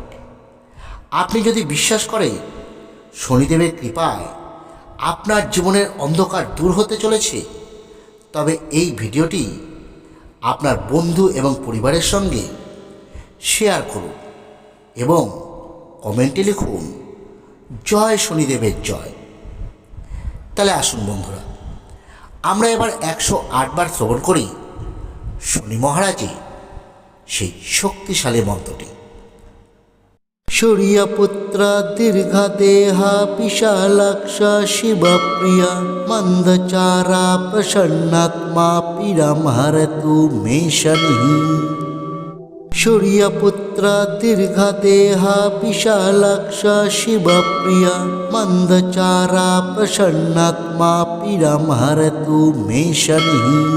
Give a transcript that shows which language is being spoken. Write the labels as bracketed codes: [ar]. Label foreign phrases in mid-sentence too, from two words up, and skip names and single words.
[bn] আপনি যদি বিশ্বাস করেন শনিদেবের কৃপায় আপনার জীবনের অন্ধকার দূর হতে চলেছে, তবে এই ভিডিওটি আপনার বন্ধু এবং পরিবারের সঙ্গে শেয়ার করুন এবং কমেন্টে লিখুন জয় শনিদেবের জয়। তাহলে আসুন বন্ধুরা, আমরা এবার 108 বার শ্রবণ করি শনি মহারাজের সেই শক্তিশালী মন্ত্রটি। [sa] सूर्यपुत्रो दीर्घ देहो विशालाक्षः शिवप्रियः मन्दचारः प्रसन्नात्मा पीडां हरतु मे शनिः। सूर्यपुत्रो दीर्घ देहो विशालाक्षः शिवप्रियः मन्दचारः प्रसन्नात्मा पीडां हरतु मे शनिः।